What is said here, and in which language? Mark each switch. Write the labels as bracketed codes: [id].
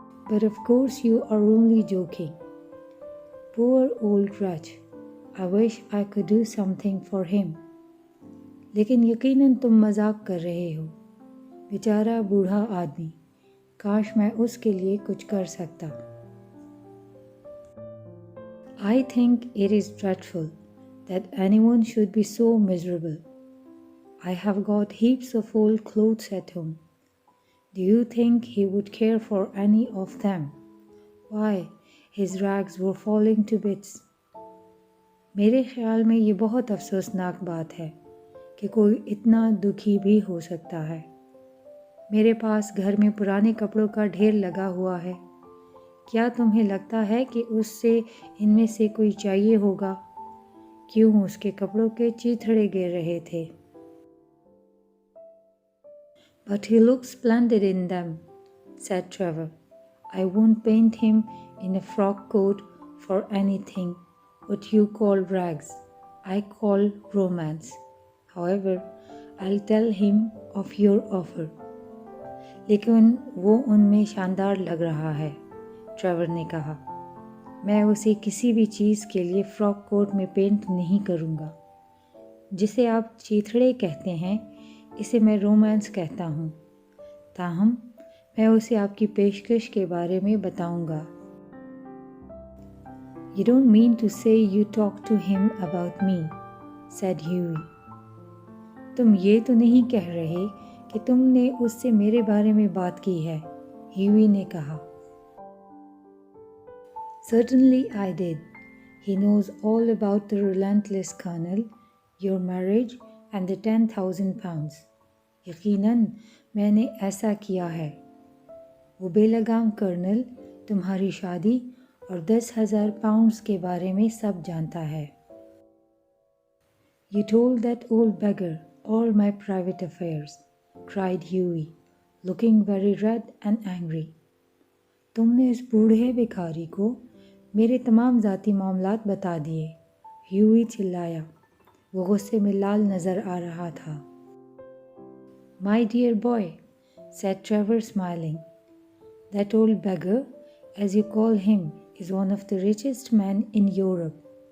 [en] But of course you are only joking. Poor old wretch. I wish I could do something for him. [hi] लेकिन यकीनन तुम मजाक कर रहे हो. बेचारा बूढ़ा आदमी. काश मैं उसके लिए कुछ कर सकता. [en] I think it is dreadful that anyone should be so miserable. I have got heaps of old clothes at home. Do you think he would care for any of them? Why, his rags were falling to bits. [hi] मेरे ख्याल में ये बहुत अफसोसनाक बात है कि कोई इतना दुखी भी हो सकता है. मेरे पास घर में पुराने कपड़ों का ढेर लगा हुआ है. क्या तुम्हें लगता है कि उससे इनमें से कोई चाहिए होगा? क्यों उसके कपड़ों के चीथड़े गिर रहे थे. [en] But he looks splendid in them, said Trevor. I won't paint him in a frock coat for anything what you call rags. I call romance. However, I'll tell him of your offer. [hi] लेकिन वो उनमें शानदार लग रहा है, Trevor ने कहा. मैं उसे किसी भी चीज़ के लिए फ्रॉक कोट में पेंट नहीं करूँगा. जिसे आप चीथड़े कहते हैं, इसे मैं रोमांस कहता हूँ. ताहम मैं उसे आपकी पेशकश के बारे में बताऊँगा. [en] You don't mean to say you talk to him about me, said Hughie. [hi] तुम ये तो नहीं कह रहे कि तुमने उससे मेरे बारे में बात की है, Hughie ने कहा. [en] Certainly I did. He knows all about the relentless colonel, your marriage and the 10,000 pounds. [hi] यकीनन मैंने ऐसा किया है. वो बेलगाम कर्नल तुम्हारी शादी और 10,000 पाउंड्स के बारे में सब जानता है. [en] You told that old beggar all my private affairs, cried Hughie, looking very red and angry. [hi] तुमने इस बूढ़े भिखारी को मेरे तमाम ज़ाती मामलात बता दिए, ह्यूई चिल्लाया. वो गुस्से में लाल नज़र आ रहा था. [en] My dear boy, said Trevor smiling, that old beggar, as you call him, is one of the richest men in Europe.